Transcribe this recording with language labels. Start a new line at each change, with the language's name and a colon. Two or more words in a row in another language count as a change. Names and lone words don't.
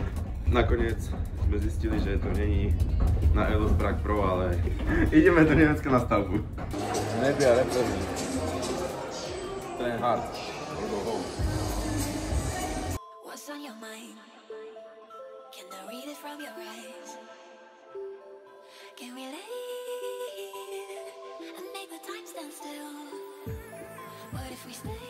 Slovak: Nakoniec sme zistili, že to není na ELOS Prague Pro, ale ideme do Nemecka na stavbu. Nebia reprezentujú.
English: Train hard. Go home. What's on your mind? Can I read it from your eyes? Can we leave and make the time stand still? What if we stay?